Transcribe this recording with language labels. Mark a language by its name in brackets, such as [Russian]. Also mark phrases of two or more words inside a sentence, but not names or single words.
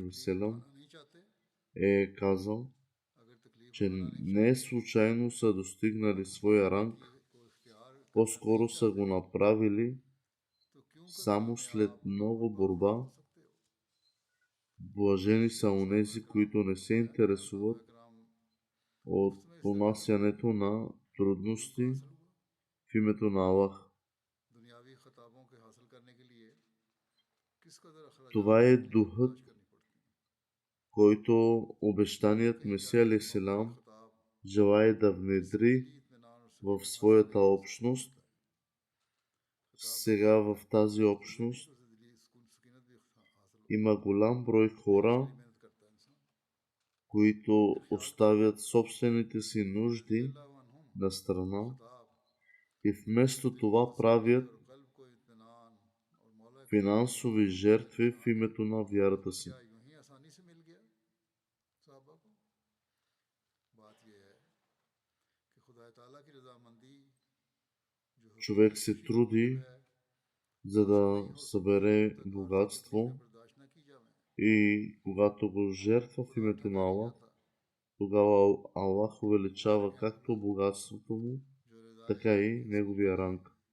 [Urdu] तकलीफ [Bulgarian] васелам [Urdu] اٹھانا نہیں چاہتے, [Bulgarian] е казал, [Urdu] اگر تکلیف [Bulgarian] че [Urdu] اٹھانا نہیں [Bulgarian] не [Urdu] चाहते [Bulgarian] случайно са достигнали своя [Urdu] नेकी [Bulgarian] ранг, [Urdu] کو اختیار کرنا نہیں [Bulgarian] по-скоро са [Urdu] चाहते [Bulgarian] го направили [Urdu] تو کیوں کر [Bulgarian] само след [Urdu] कामयाब [Bulgarian] много [Urdu] اور باوفا [Bulgarian] борба. [Urdu] ہو سکتے ہو. [Bulgarian] Блажени са [Urdu] सहाबा [Bulgarian] онези, [Urdu] कराम [Bulgarian] които не се [Urdu] فرمایا کہ جب [Bulgarian] интересуват [Urdu] صحابہ کرام [Bulgarian] от [Urdu] مفت میں استعمال ہوئے [Bulgarian] понасянето на [Urdu] تو ان کو [Bulgarian] трудности [Urdu] حاصل ہوا. [Bulgarian] в името на Аллах. [Urdu] دنیاوی خطابوں کے حاصل کرنے کے لیے کس قدر اخراجات [Bulgarian] Това [Urdu] और [Bulgarian] е [Urdu] तकलीफें [Bulgarian] духът, [Urdu] برداشت کرنی پڑتی ہیں. [Bulgarian] който [Urdu] कहते [Bulgarian] обещаният [Urdu] हैं [Bulgarian] Месия [Urdu] ظاہر موقع [Bulgarian] алейхиссалам [Urdu] खताब [Bulgarian] желае да [Urdu] जिससे [Bulgarian] внедри [Urdu] دلی اطمینان اور [Bulgarian] в [Urdu] سکون حاصل [Bulgarian] своята [Urdu] نہیں ہو [Bulgarian] общност. [Urdu] ہوتا ہے۔ خطاب کے [Bulgarian] Сега [Urdu] जरिए [Bulgarian] в тази [Urdu] خدا سے نہیں [Bulgarian] общност [Urdu] تو اسے دلی سکونت بھی حاصل ہوتی [Bulgarian] има голям брой [Urdu] ہے۔ محنت [Bulgarian] хора, [Urdu] بڑی محنت کرتا ہے انسان. [Bulgarian] които [Urdu] پھر خیال کرو [Bulgarian] оставят собствените си [Urdu] रज़ी [Bulgarian] нужди [Arabic] الله عنهم [Bulgarian] на [Urdu] को [Bulgarian] страна [Urdu] खताब [Bulgarian] и вместо [Urdu] دل کو [Bulgarian] това [Urdu] तसल्ली [Bulgarian] правят [Urdu] اور قلب کو اطمینان اور مولا کریم کی [Bulgarian] финансови [Urdu] مرضی کے تحت [Bulgarian] жертви в [Urdu] इंसान [Bulgarian] името на вярата си. [Urdu] کیا یوں ہی آسانی سے مل گیا صحابہ کو. [Bulgarian] човек се труди, за да събере богатство и когато го жертва в името на Аллах, тогава Аллах увеличава както богатството му, така и неговия ранг.